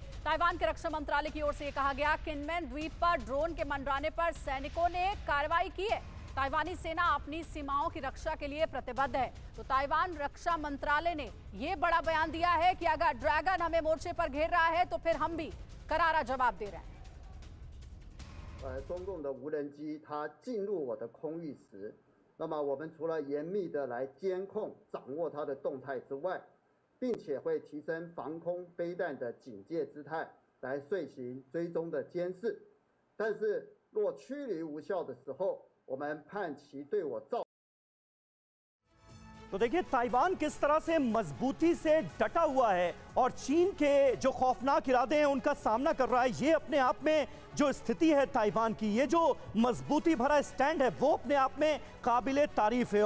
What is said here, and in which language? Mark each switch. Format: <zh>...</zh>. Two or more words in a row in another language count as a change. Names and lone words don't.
<hi>ताइवान के रक्षा मंत्रालय की ओर से कहा गया, किनमेन द्वीप पर ड्रोन के मंडराने पर सैनिकों ने कार्रवाई की है। ताइवानी सेना अपनी सीमाओं की रक्षा के लिए प्रतिबद्ध है। तो ताइवान रक्षा मंत्रालय ने यह बड़ा बयान दिया है कि अगर ड्रैगन हमें मोर्चे पर घेर रहा है तो फिर हम भी करारा जवाब दे रहे हैं।</hi> <zh>中共的无人机它进入我的空域时，那么我们除了严密的来监控、掌握它的动态之外，并且会提升防空飞弹的警戒姿态，来遂行追踪的监视。但是若驱离无效的时候，我们判其对我造。</zh> <hi>तो देखिए ताइवान किस तरह से मजबूती से डटा हुआ है और चीन के जो खौफनाक इरादे हैं उनका सामना कर रहा है। ये अपने आप में जो स्थिति है ताइवान की, ये जो मजबूती भरा स्टैंड है वो अपने आप में काबिले तारीफ है।</hi>